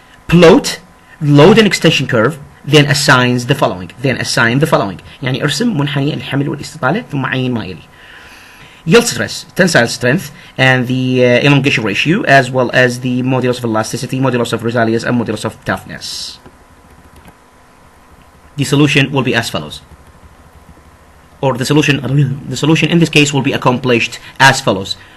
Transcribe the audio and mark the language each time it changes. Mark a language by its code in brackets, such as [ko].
[en] Plot load and extension curve, then assigns the following. [ar] يعني ارسم منحني الحمل والاستطالة ثم عين ما يلي. [en] Yield stress, tensile strength, and the elongation ratio, as well as the modulus of elasticity, modulus of resilience, and modulus of toughness. The solution will be as follows. Or the solution in this case will be accomplished as follows.